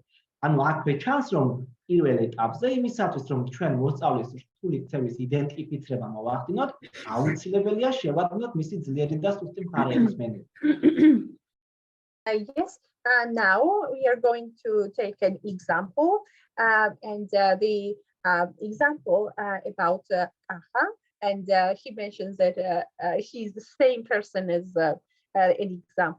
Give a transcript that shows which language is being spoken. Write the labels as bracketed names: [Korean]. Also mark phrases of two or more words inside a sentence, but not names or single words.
[Georgian] ანუ აქვე ჩანს, რომ პირველ ეტაპზე იმისათვის, რომ ჩვენ მოსწავლის რთული ქცევის იდენტიფიცირება მოვახდინოთ, აუცილებელია შევადგინოთ მისი ძლიერი და სუსტი მხარეების მენიუ. [English] Yes, now we are going to take an example, and the example about Aha, and he mentions that he's the same person as an example.